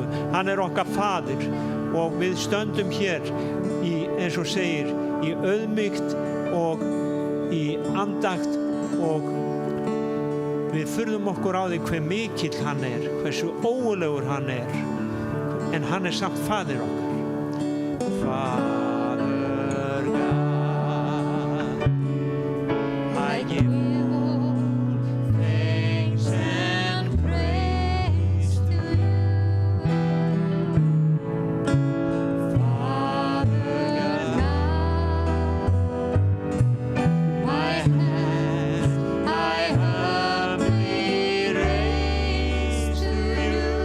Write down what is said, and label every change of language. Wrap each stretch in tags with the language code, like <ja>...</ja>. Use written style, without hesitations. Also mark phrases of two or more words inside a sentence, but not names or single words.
<is>Hann okkar faðir og við stöndum hér eins og segir, í auðmýkt og í andakt og við furðum okkur á því hve mikill hann hversu ógurlegur hann en hann samt faðir okkar.</is> <en>Father God, I give thanks and praise to you. Father God, my hand I humbly raise to you.</en>